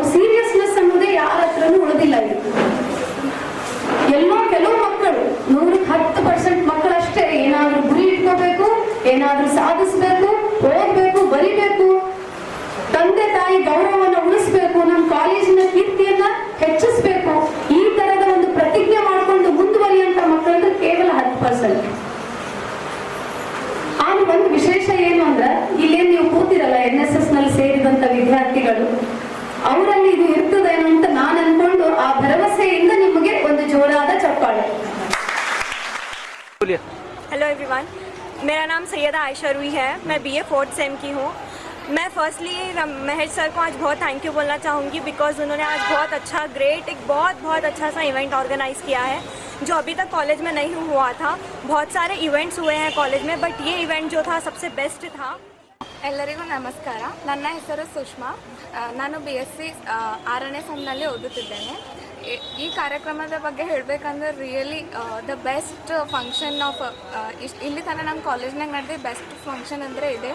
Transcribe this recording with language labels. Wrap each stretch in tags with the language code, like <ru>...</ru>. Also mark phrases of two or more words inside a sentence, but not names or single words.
<kn>ಸೀರಿಯಸ್ನೆಸ್ ಅನ್ನೋದೇ ಯಾರ ಹತ್ರನೂ ಉಳಿದಿಲ್ಲ. ಎಲ್ಲೋ ಕೆಲವು ಮಕ್ಕಳು, 100% ಮಕ್ಕಳಷ್ಟೇ ಏನಾದ್ರೂ ಗುರಿ ಇಟ್ಕೋಬೇಕು, ಏನಾದ್ರೂ ಸಾಧಿಸ್ಬೇಕು, ಓದ್ಬೇಕು, ಬರಿಬೇಕು, ತಂದೆ ತಾಯಿ ಗೌರವವನ್ನು ಉಳಿಸ್ಬೇಕು, ನಮ್ಮ ಕಾಲೇಜಿನ ಕೀರ್ತಿಯನ್ನ ಹೆಚ್ಚಿಸ್ಬೇಕು, ಈ ತರದ ಒಂದು ಪ್ರತಿಜ್ಞೆ ಮಾಡಿಕೊಂಡು ಮುಂದುವರಿಯುವಂತ ಮಕ್ಕಳಂದ್ರೆ ಕೇವಲ 10%. ಆಗ ಒಂದು ವಿಶೇಷ ಏನು ಅಂದ್ರೆ, ಇಲ್ಲೇನ್ ನೀವು ಕೂತಿರಲ್ಲ NSS ನಲ್ಲಿ ಸೇರಿದಂತ ವಿದ್ಯಾರ್ಥಿಗಳು, ಅವರಲ್ಲಿ ಇದು ಇರ್ತದೇನೋ ಅಂತ ನಾನು ಅನ್ಕೊಂಡು ಆ ಭರವಸೆಯಿಂದ ನಿಮಗೆ ಒಂದು ಜೋರಾದ ಚಪ್ಪಾಳೆ.</kn> <en>Hello everyone,</en> <hi>मेरा नाम सैयदा आयशा रूही है. मैं BA 4th सेम की हूँ. मैं फर्स्टली महेश सर को आज बहुत</hi> <en>thank you</en> <hi>बोलना चाहूँगी, बिकॉज उन्होंने आज बहुत अच्छा एक बहुत अच्छा सा</hi> <en>event organize</en> <hi>किया है, जो अभी तक कॉलेज में नहीं हुआ था. बहुत सारे इवेंट्स हुए हैं कॉलेज में, बट ये इवेंट जो था सबसे बेस्ट था.</hi> <kn>ಎಲ್ಲರಿಗೂ ನಮಸ್ಕಾರ. ನನ್ನ ಹೆಸರು ಸುಷ್ಮಾ. ನಾನು BSc 6ನೇ ಸೆಮ್ನಲ್ಲಿ ಓದುತ್ತಿದ್ದೇನೆ. ಈ ಕಾರ್ಯಕ್ರಮದ ಬಗ್ಗೆ ಹೇಳಬೇಕಂದ್ರೆ</kn> <en>really the best function of</en> <kn>ಇಲ್ಲಿ ತನಕ ನಮ್ಮ ಕಾಲೇಜ್ನಾಗ ನಡೆದ</kn> <en>best function</en> <kn>ಅಂದರೆ ಇದೆ.</kn>